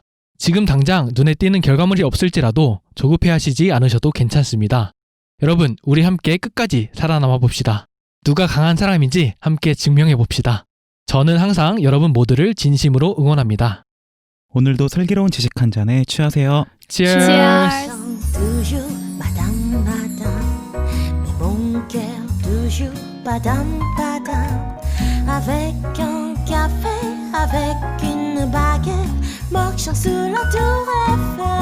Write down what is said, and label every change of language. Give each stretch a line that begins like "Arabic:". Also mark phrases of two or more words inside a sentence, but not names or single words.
Korean: 지금 당장 눈에 띄는 결과물이 없을지라도 조급해하시지 않으셔도 괜찮습니다. 여러분, 우리 함께 끝까지 살아남아 봅시다. 누가 강한 사람인지 함께 증명해 봅시다. 저는 항상 여러분 모두를 진심으로 응원합니다. 오늘도 슬기로운 지식 한 잔에 취하세요. Cheers!
French: Toujours madame, madame, mais mon cœur toujours badam, badam. Avec un café, avec une baguette, marchant sous la tour Eiffel.